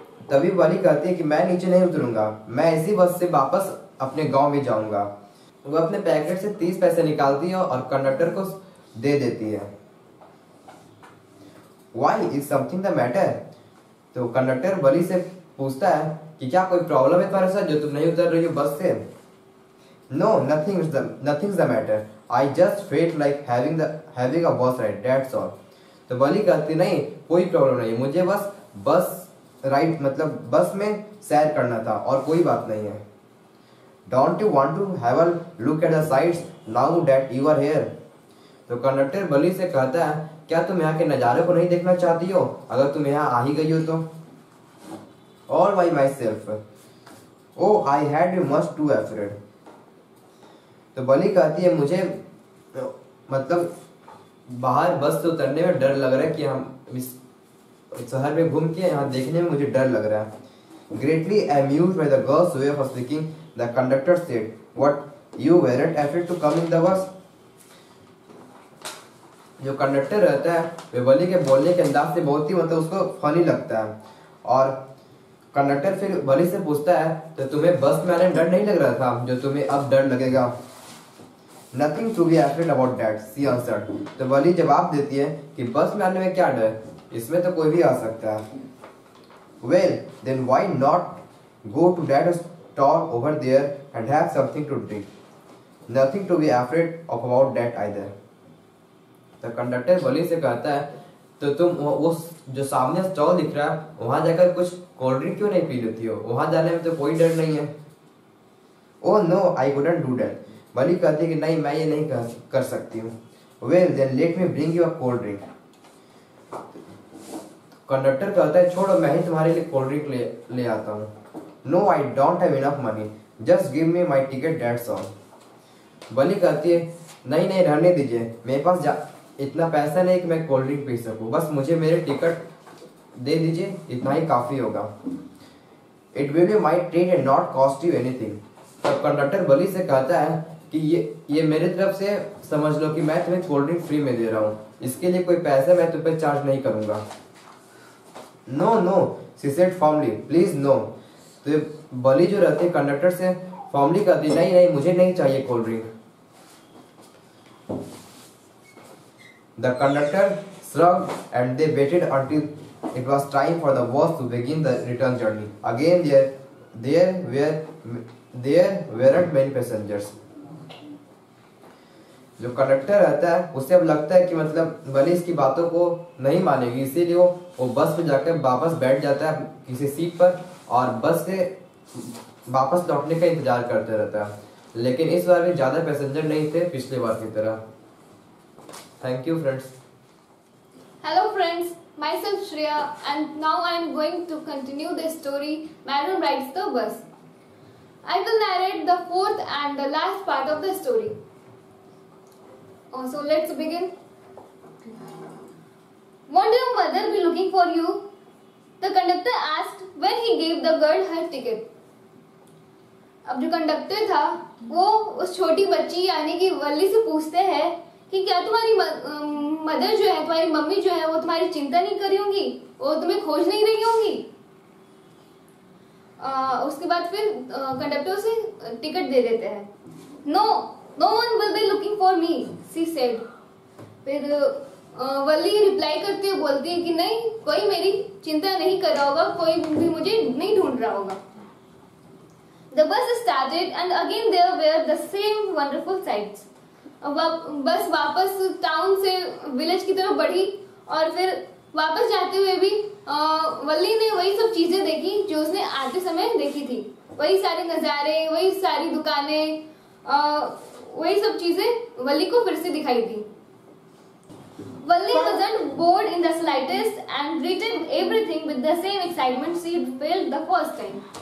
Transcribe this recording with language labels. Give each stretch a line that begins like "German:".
Hindi: तभी वली कहती है कि मैं नीचे नहीं उतरूंगा, मैं इसी बस से वापस अपने गांव में जाऊंगा। वो अपने पैकेट से 30 पैसे निकालती है और कंडक्टर को दे देती है।
English: Why is something the matter?
Hindi: तो कंडक्टर वली से पूछता है कि क्या कोई प्रॉब्लम है तुम्हारे साथ जो तुम नहीं उतर रही हो बस से?
English: No, nothing's the matter. I just felt like having a bus ride. That's all.
Hindi: तो बली कहती नहीं, कोई प्रॉब्लम नहीं, मुझे बस राइड मतलब बस में सैर करना था और कोई बात नहीं है।
English: Don't you want to have a look at the sights now that you are here?
Hindi: तो कंडक्टर बली से कहता है, क्या तुम यहाँ के नज़ारे को नहीं देखना चाहती हो अगर तुम यहाँ आ ही गई हो तो?
English: All by myself. Oh, I had you much too afraid.
Hindi: तो बली कहती है, मुझे मतलब बाहर बस से उतरने में डर लग रहा है कि हम इस शहर में घूम के यहाँ देखने में मुझे डर लग रहा है।
English: Greatly amused by the girl's way of speaking, the conductor said, "What, you weren't afraid to come in the bus?"
Hindi: जो कंडक्टर रहता है वे बली के बोलने के अंदाज से बहुत ही मतलब उसको फनी लगता है और कंडक्टर फिर बली से पूछता है, तो तुम्हें बस में आने में डर नहीं लग रहा था जो तुम्हें अब डर लगेगा?
English: Nothing to be afraid about that, she answered.
Hindi: तो वली जवाब देती है कि बस में आने में क्या डर, इसमें तो कोई भी आ सकता है.
English: Well, then why not go to that stall over there and have something to drink? Nothing to be afraid of about that either.
Hindi: तो कंडक्टर वली से कहता है तो तुम उस जो सामने स्टॉल दिख रहा है वहां जाकर कुछ कोल्ड ड्रिंक क्यों नहीं पी लेती हो, वहां जाने में तो कोई डर नहीं है.
English: Oh no, I couldn't do that.
Hindi: वली कहती है कि नहीं, मैं ये नहीं कर सकती हूँ.
English: Well, then let me bring you a cold drink.
Hindi: Conductor कहता है छोड़ो, मैं ही तुम्हारे लिए कोल्ड ड्रिंक ले आता हूँ.
English: No, I don't have enough money. Just give me my ticket, that's all.
Hindi: वली कहती है नहीं नहीं रहने दीजिए, मेरे पास इतना पैसा नहीं कि मैं कोल्ड ड्रिंक पी सकूँ, बस मुझे मेरे टिकट दे दीजिए, इतना ही काफी होगा.
English: It will be my treat and not cost you anything.
Hindi: तब कंडक्टर वली से कहता है कि ये मेरे तरफ से समझ लो कि मैं तुम्हें कोल्ड ड्रिंक फ्री में दे रहा हूँ, इसके लिए कोई पैसा मैं तुम पे चार्ज नहीं करूंगा.
English: No no, she said firmly, please no.
Hindi: तो वली जो रहती है कंडक्टर से फॉर्मली कहती नहीं नहीं मुझे नहीं चाहिए cold drink.
English: The conductor shrugged and they waited until it was time for the bus to begin the return journey. Again there weren't many passengers.
Hindi: जो कंडक्टर रहता है उसे अब लगता है कि मतलब वली इसकी बातों को नहीं मानेगी, इसीलिए वो बस पे जाकर वापस बैठ जाता है किसी सीट पर और बस से वापस लौटने का इंतजार करते रहता है. लेकिन इस बार भी ज्यादा पैसेंजर नहीं थे पिछले बार की तरह.
English: Thank you, friends. Hello, friends. Myself Shreya, and now I am going to continue the story Madam Rides the Bus. I will narrate the fourth and the last part of the story. So let's begin. Won't your mother be looking for you? The conductor asked when he gave the girl her ticket.
Hindi: अब जो conductor था वो उस छोटी बच्ची यानी कि वली से पूछते हैं कि क्या तुम्हारी मदर जो है, तुम्हारी मम्मी जो है वो तुम्हारी चिंता नहीं कर रही होंगी, वो तुम्हें खोज नहीं रही होंगी. उसके बाद फिर कंडक्टर से टिकट दे देते हैं.
English: No one will be looking for me, she said.
Hindi: फिर वली रिप्लाई करती है, बोलती है कि नहीं, कोई मेरी चिंता नहीं कर रहा होगा, कोई भी मुझे नहीं ढूंढ रहा होगा.
English: The bus started and again there were the same wonderful sights.
Hindi: बस वापस टाउन से विलेज की तरफ बढ़ी और फिर वापस जाते हुए भी वली ने वही सब चीजें देखी जो उसने आते समय देखी थी. वही सारे नजारे, वही सारी दुकानें, वही सब चीजें वली को फिर से दिखाई दी.
English: Valli wasn't bored in the slightest and greeted everything with the same excitement she felt the first time.